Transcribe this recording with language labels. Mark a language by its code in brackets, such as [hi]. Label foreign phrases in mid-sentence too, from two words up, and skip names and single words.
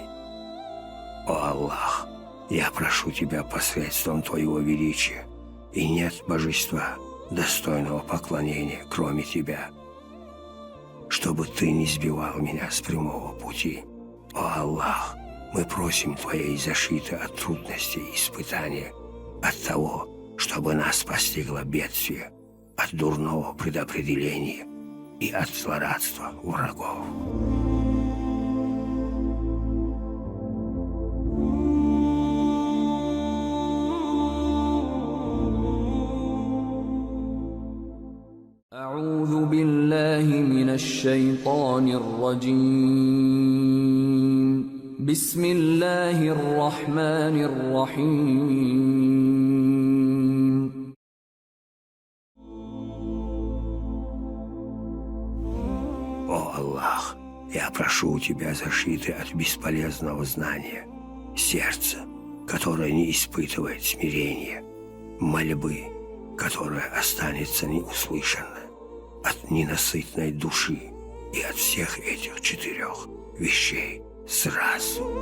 [ru] О Аллах, я прошу Тебя посредством Твоего величия, и нет божества, достойного поклонения, кроме Тебя, чтобы Ты не сбивал меня с прямого пути. О Аллах, мы просим Твоей защиты от трудностей и испытаний, от того, чтобы нас постигло бедствие, от дурного предопределения и от злорадства врагов. [ar] أعوذ بالله من الشيطان الرجيم بسم الله الرحمن الرحيم [ru] О Аллах, я прошу у Тебя защиты от бесполезного знания, сердца, которое не испытывает смирения, мольбы, которая останется неуслышанной, от ненасытной души и от всех этих 4 вещей сразу.